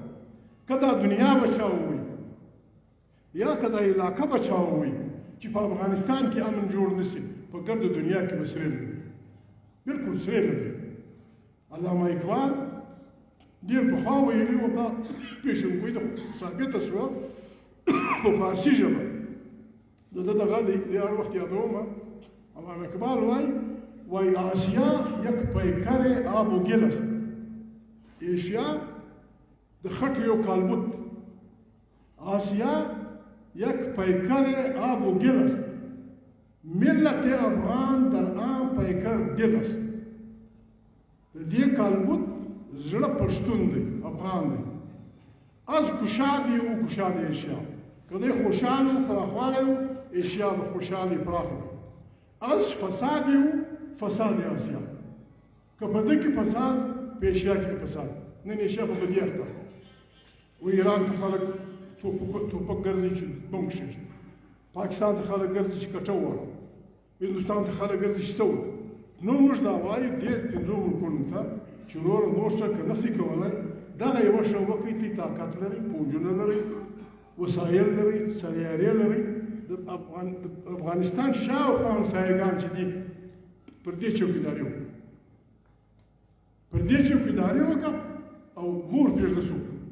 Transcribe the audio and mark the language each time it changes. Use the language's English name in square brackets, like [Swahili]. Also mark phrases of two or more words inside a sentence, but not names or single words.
[Pashto] که دا دنیا بچاوئ یا که دا علاقه بچاوئ چې په افغانستان کې امن جوړ نه شي، په ګرده دنیا کې به سرې لري، بلکل سرې لري. علامه اقبال ډېر پخوا ویلي وو، دا پېژندګلوي ده ثابته شوه په فارسي ژبه. د ده دغه دی، زه هر وخت یادومه. علامه اقبال وایي [Persian] آسیا یک پیکر آب و گل است. [Pashto] ایشیا د خټو یو کالبوت، [Persian] آسیا یک پیکر آب و گل است. ملت افغان در آن پیکر دل است. [Pashto] د دې کالبوت زړه پښتون دی، افغان دی. [Persian] از گشاد او گشاد ایشیا، [Pashto] که دی خوشحال و پراخوالی و ایشیا به خوشحالی پراخ دی [Persian] از فساد و فساد آسیا [Pashto] که په دې کې فساد په ایشیا کې فساد نن ایشیا په بدی اخته و ایران ته خلک توپک ګرځي چې بم کښېږدي پاکستان ته خلک ګرځي چې کټه ووهي هندوستان ته خلک ګرځي چې څه وکړي نو موږ دا وایو دې پنځو ملکونو ته چې وروره نور څه که نسي کولی دغه یوه ښه وکړئ تی طاقت لرئ پوځونه لرئ وسایل لرئ سیارې لرئ د افغانستان شاوخوا همسایګان چې دي پر دې چوکیداري وکړه پر دې چوکیداري وکړه او مور پرېږده څوک